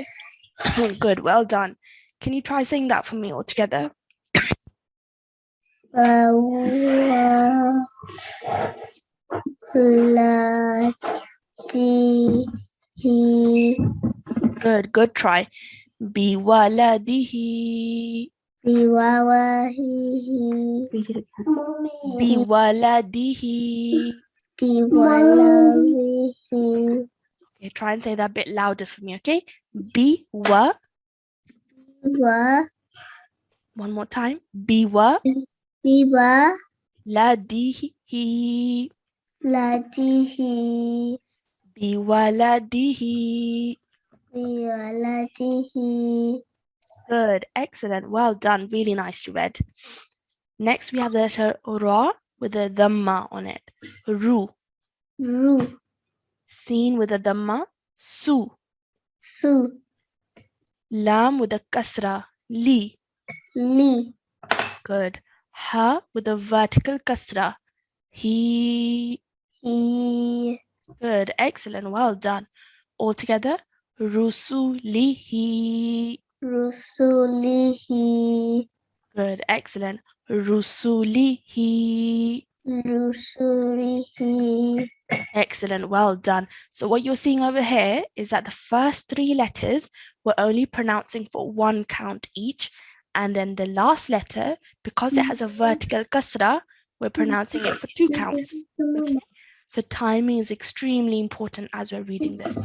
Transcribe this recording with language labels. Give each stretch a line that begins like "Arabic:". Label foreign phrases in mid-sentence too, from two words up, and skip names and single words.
English: Good, well done. Can you try saying that for me all together?
Arabic: Wa. La. D. He.
English: Good, good try.
Arabic: Biwaladihi. Biwawahihi. Biwaladihi. Biwalahihi.
English: Okay, try and say that a bit louder for me, okay?
Arabic: Biwa. Biwa.
English: One more time.
Arabic: Biwa. Biwa. Ladihi. Ladihi. Biwaladihi. Biwaladihi.
English: Good, excellent, well done, really nicely read. Next, we have the letter Ra with a Dhamma on it.
Arabic: Ru. Ru.
English: Seen with a Dhamma. Su. Su. Lam with a Kasra. Li.
Arabic: Li.
English: Good. Ha with a vertical Kasra.
Arabic: He. He.
English: Good, excellent, well done. All together.
Arabic: Rusulihi. Rusulihi.
English: Good, excellent. Rusulihi.
Arabic: Rusulihi.
English: Excellent, well done. So what you're seeing over here is that the first three letters we're only pronouncing for one count each. And then the last letter, because it has a vertical kasra, we're pronouncing it for two counts. Okay? So timing is extremely important as we're reading this.